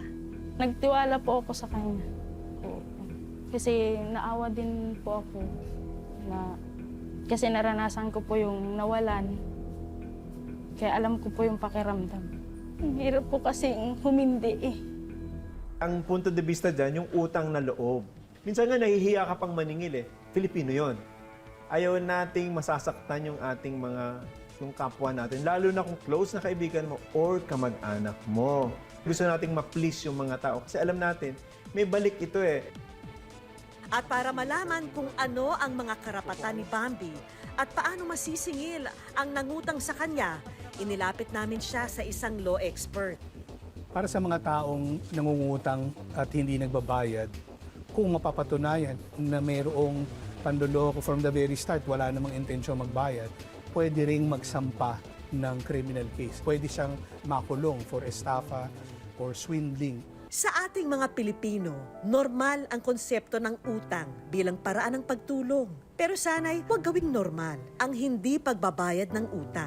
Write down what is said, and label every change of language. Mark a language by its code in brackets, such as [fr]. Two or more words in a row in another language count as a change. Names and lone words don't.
[tl] Nagtiwala po ako sa kanya. Oo. Kasi naawa din po ako kasi naranasan ko po yung nawalan. Kaya alam ko po yung pakiramdam. Ang hirap po kasi humindi eh. Ang punto de vista dyan, yung utang na loob. Minsan nga nahihiya ka pang maningil eh. Filipino yon. Ayaw nating masasaktan yung ating yung kapwa natin, lalo na kung close na kaibigan mo or kamag-anak mo. Gusto nating ma-please yung mga tao kasi alam natin, may balik ito eh. At para malaman kung ano ang mga karapatan ni Bambi at paano masisingil ang nangutang sa kanya, inilapit namin siya sa isang [en] law expert. [tl] Para sa mga taong nangungutang at hindi nagbabayad, kung mapapatunayan na mayroong panloloko [en] from the very start, [tl] wala namang intensyon magbayad, pwede ring magsampa ng [en] criminal case. [tl] Pwede siyang makulong [en] for estafa or swindling. [tl] Sa ating mga Pilipino, normal ang konsepto ng utang bilang paraan ng pagtulong. Pero sana'y huwag gawing normal ang hindi pagbabayad ng utang.